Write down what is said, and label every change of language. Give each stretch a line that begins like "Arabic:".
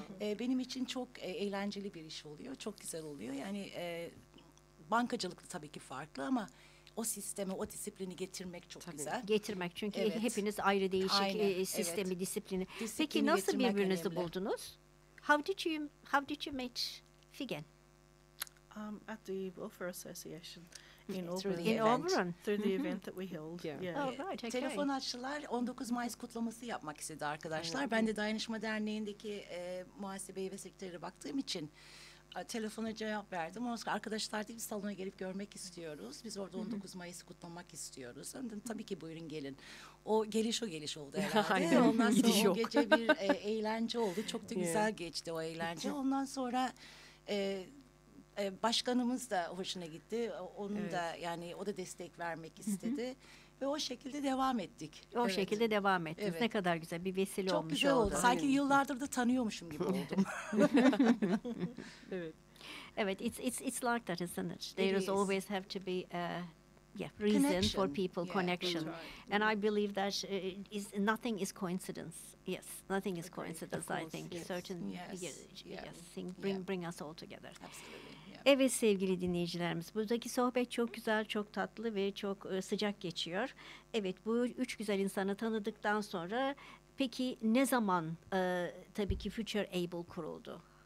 Turkish: Benim için çok eğlenceli bir iş oluyor. Çok güzel oluyor. Yani bankacılık tabii ki farklı ama o sisteme, o disiplini getirmek çok tabii güzel. Getirmek çünkü evet, hepiniz ayrı değişik sistemi, evet, disiplini. Peki nasıl birbirinizi önemli buldunuz?
English: How did you meet Figen? At the Welfare Association in Auburn. Through the event that we held. Yeah. Oh, right, okay.
Turkish: Telefon açtılar, 19 Mayıs kutlaması yapmak istedi arkadaşlar. Ben de Dayanışma Derneği'ndeki muhasebeye ve sekreteri baktığım için telefona cevap verdim. Oscar arkadaşlar diye bir salona gelip görmek istiyoruz. Biz orada 19 Mayıs'ı kutlamak istiyoruz. Dedim, tabii ki buyurun gelin. O geliş oldu herhalde. Ondan sonra gidiş o yok. Gece bir eğlence oldu. Çok da güzel geçti o eğlence. Ondan sonra başkanımız da hoşuna gitti. Onun da yani o da destek vermek istedi. Ve o şekilde devam ettik. O şekilde devam ettiniz. Evet. Ne kadar güzel bir vesile çok olmuş oldu. Çok güzel oldu. Sanki yıllardır da tanıyormuşum gibi oldum. Evet.
English: It's like that, isn't it? There is always have to be reason connection for people, connection. That's right. And I believe that nothing is coincidence. Yes, nothing is coincidence, course, I think. Yes. Certain bring us all together. Absolutely.
Turkish: Evet sevgili dinleyicilerimiz, buradaki sohbet çok güzel, çok tatlı ve çok sıcak geçiyor. Evet, bu üç güzel insanı tanıdıktan sonra peki ne zaman tabii ki Future Able kuruldu?